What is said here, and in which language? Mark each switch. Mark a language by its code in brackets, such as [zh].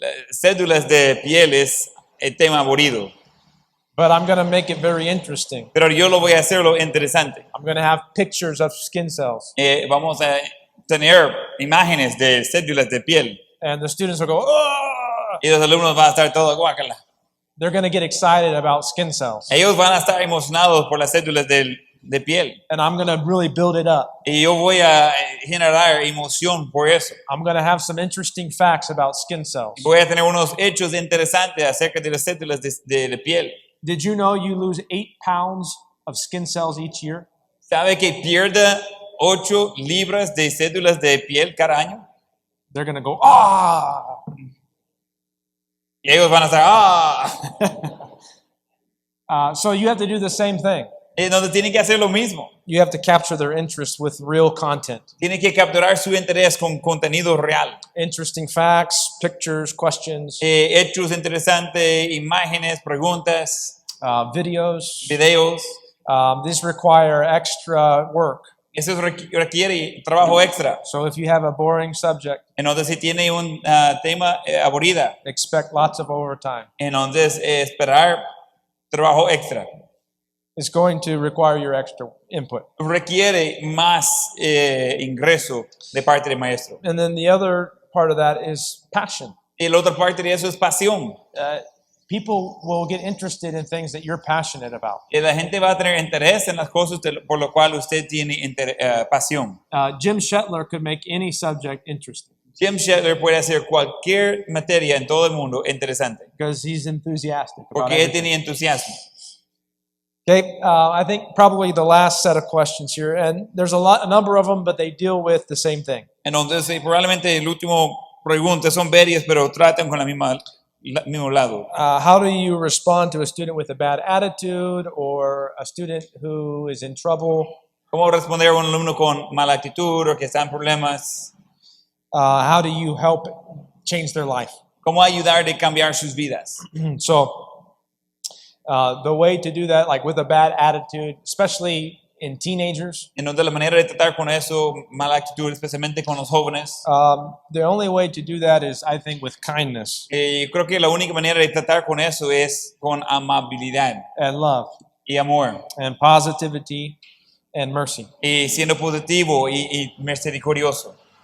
[es] Cédulas de piel es el tema aburrido, [en] But I'm going to make it very interesting. [es] pero yo lo voy a hacerlo interesante. [en] I'm going to have pictures of skin cells. [es] Vamos a tener imágenes de cédulas de piel [en] And the students will go, oh! [es] y los alumnos van a estar todos guácala. [en] They're going to get excited about skin cells. [es] Ellos van a estar emocionados por las cédulas de piel. [en] And I'm going to really build it up. [es] Y yo voy a generar emoción por eso. [en] I'm going to have some interesting facts about skin cells. [es] Voy a tener unos hechos interesantes acerca de las cédulas de piel. [en] Did you know you lose 8 pounds of skin cells each year? [es] ¿Sabe que pierde 8 libras de cédulas de piel cada año? [en] They're going to go, ah! [es] Y ellos van a estar, [en] So you have to do the same thing. [es] Entonces tienen que hacer lo mismo. [en] You have to capture their interest with real content. [es] Tienen que capturar su interés con contenido real. [en] Interesting facts, pictures, questions, [es] Hechos interesantes, imágenes, preguntas, [en] videos. [es] videos. [en] These require extra work. [es] Eso requiere trabajo extra. [en] So if you have a boring subject, [es] Entonces si tiene un tema aburrida, [en] expect lots of overtime. [es] entonces esperar trabajo extra. [en] It's going to require your extra input. [es] Requiere más ingreso de parte del maestro. [en] And then the other part of that is passion. [es] Y la otra parte de eso es pasión. [en] People will get interested in things that you're passionate about. [es] Y la gente va a tener interés en las cosas por lo cual usted tiene pasión. [en] Jim Shetler could make any subject interesting [es] Jim Shetler puede hacer cualquier materia en todo el mundo interesante. [en] because he's enthusiastic about [es] Porque él [en] everything. [es] tiene entusiasmo. [en] Okay, I think probably the last set of questions here, and there's a number of them, but they deal with the same thing. [es] Entonces, probablemente el último pregunta son varias, pero tratan con la mismo lado. [en] How do you respond to a student with a bad attitude or a student who is in trouble? [es] ¿Cómo responder a un alumno con mala actitud o que está en problemas? [en] How do you help change their life? [es] ¿Cómo ayudar a cambiar sus vidas? [en] So the way to do that, like with a bad attitude, especially in teenagers, [es] Entonces, la manera de tratar con eso, mala actitud, especialmente con los jóvenes, [en] the only way to do that is, I think, with kindness [es] yo creo que la única manera de tratar con eso es con amabilidad [en] and love [es] y amor, [en] and positivity and mercy. [es] y siendo positivo y misericordioso.